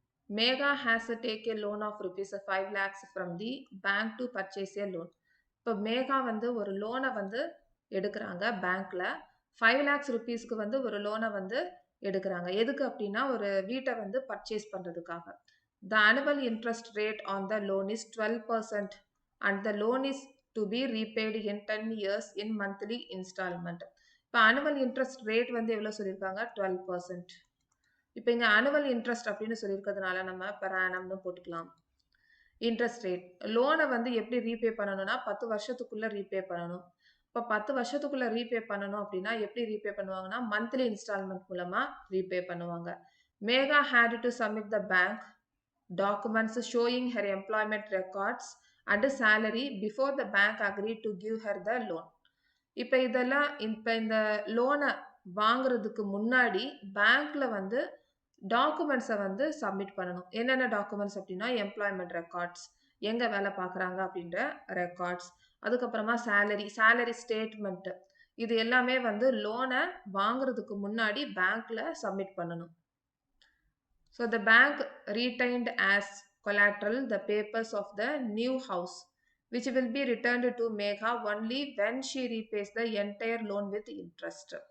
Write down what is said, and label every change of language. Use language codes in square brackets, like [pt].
[en] Megha has to take a loan of rupees 5 lakhs from the bank to purchase a loan. [ta] இப்போ மேகா வந்து ஒரு லோனை வந்து எடுக்கிறாங்க பேங்க்ல 5 lakhs rupeesக்கு வந்து ஒரு லோனை வந்து எடுக்கிறாங்க. எதுக்கு அப்படின்னா ஒரு வீட்டை வந்து பர்ச்சேஸ் பண்றதுக்காக. [en] The annual interest rate on the loan is 12% and the loan is to be repaid in 10 years in monthly installment. [ta] இப்போ annual interest rate வந்து எவ்வளவு சொல்லியிருக்காங்க 12%. இப்போ இங்க annual interest அப்படின்னு சொல்லியிருக்கிறதுனால நம்ம per annumனு போட்டுக்கலாம். இன்ட்ரெஸ்ட் ரேட் லோனை வந்து எப்படி ரீபே பண்ணணும்னா 10 வருஷத்துக்குள்ள ரீபே பண்ணணும். இப்போ 10 வருஷத்துக்குள்ள ரீபே பண்ணணும் அப்படின்னா எப்படி ரீபே பண்ணுவாங்கன்னா மந்த்லி இன்ஸ்டால்மெண்ட் மூலமா ரீபே பண்ணுவாங்க. [en] Megha had to submit the bank documents showing her employment records and salary before the bank agreed to give her the loan. [ta] இப்போ இதெல்லாம் இப்போ இந்த லோனை வாங்குறதுக்கு முன்னாடி பேங்க்ல வந்து டாக்குமெண்ட்ஸை வந்து சப்மிட் பண்ணணும். என்னென்ன டாக்குமெண்ட்ஸ் அப்படின்னா எம்ப்ளாய்மெண்ட் ரெக்கார்ட்ஸ், எங்க வேலை பார்க்குறாங்க அப்படின்ற ரெக்கார்ட்ஸ், அதுக்கப்புறமா சேலரி ஸ்டேட்மெண்ட், இது எல்லாமே வந்து லோனை வாங்குறதுக்கு முன்னாடி பேங்க்ல சப்மிட் பண்ணணும். [en] So the bank retained as collateral the papers of the new house which will be returned to Megha only when she repays the entire loan with interest.